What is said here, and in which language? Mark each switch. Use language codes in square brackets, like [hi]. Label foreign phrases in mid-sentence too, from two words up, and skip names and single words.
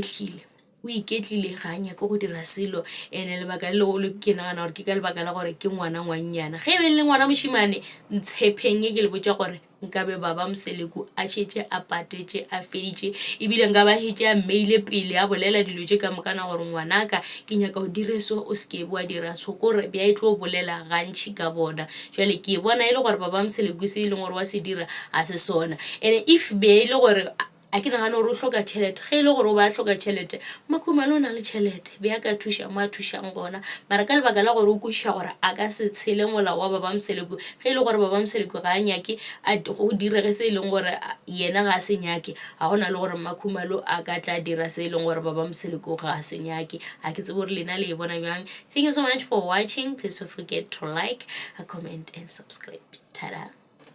[nso] o iketlile ga a nyaka go dira selo ene lebaka le legolo ke nagana gore ke ka lebaka la gore ke ngwana ngwannyana ge be le ngwana mošimane ntshepeng e ke le botša gore nkabe baba Mseleku a šetše a patetše a feditše ebile nka ba šetše a mmeile pele a bolela dilo tše ka mokana gore ngwanaka ke nyaka o dire so o seke bo a dira so kore bja e tlo bolela gantši ka bona jwale ke bona e le gore baba Mseleku se e leng gore wa se dira a se sona [en] and if [nso] be e le gore a ke nagane gore o hloka tšhelete ge e le gore o ba hloka tšhelete Makhumalo o na le tšhelete be a ka thuša mo a thušang gona mara ka lebaka la gore o kwešiša gore a ka se tshele molao wa Baba Mseleku ge e le gore Baba Mseleku ga a nyake go direge se e leng gore yena ga a se nyake ga gona le gore Makhumalo a ka tla dira se e leng gore Baba Mseleku ga a se nyake a ke tse gore lena le e bona bjang. [en] Thank you so much for watching. Please don't forget to like, comment and subscribe. Ta-da.